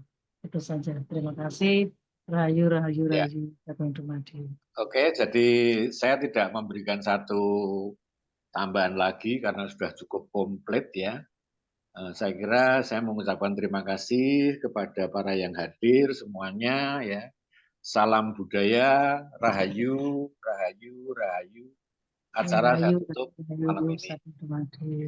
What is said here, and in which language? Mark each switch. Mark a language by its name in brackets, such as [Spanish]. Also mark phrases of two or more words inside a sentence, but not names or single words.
[Indonesian] Itu saja. Terima kasih. Rahayu, rahayu, rahayu. Oke, jadi saya tidak memberikan satu tambahan lagi karena sudah cukup komplit ya. Saya kira saya mengucapkan terima kasih kepada para yang hadir semuanya ya. Salam budaya, rahayu, rahayu, rahayu. Acara saya tutup malam ini.